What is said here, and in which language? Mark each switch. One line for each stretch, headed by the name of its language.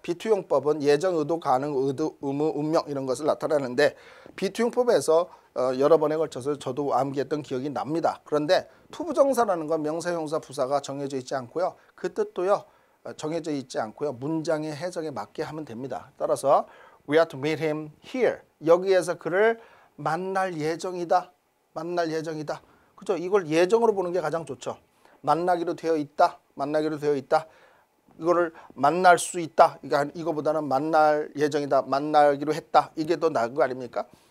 Korean: 비투용법은 예정, 의도, 가능, 의도, 의무, 운명 이런 것을 나타내는데 비투용법에서 여러 번에 걸쳐서 저도 암기했던 기억이 납니다. 그런데 투부정사라는 건 명사, 형용사, 부사가 정해져 있지 않고요. 그 뜻도요. 정해져 있지 않고요. 문장의 해석에 맞게 하면 됩니다. 따라서
English: we are to meet him here.
Korean: 여기에서 그를 만날 예정이다. 만날 예정이다. 그죠? 이걸 예정으로 보는 게 가장 좋죠. 만나기로 되어 있다. 만나기로 되어 있다. 이거를 만날 수 있다. 이거보다는 만날 예정이다. 만나기로 했다. 이게 더 나은 거 아닙니까?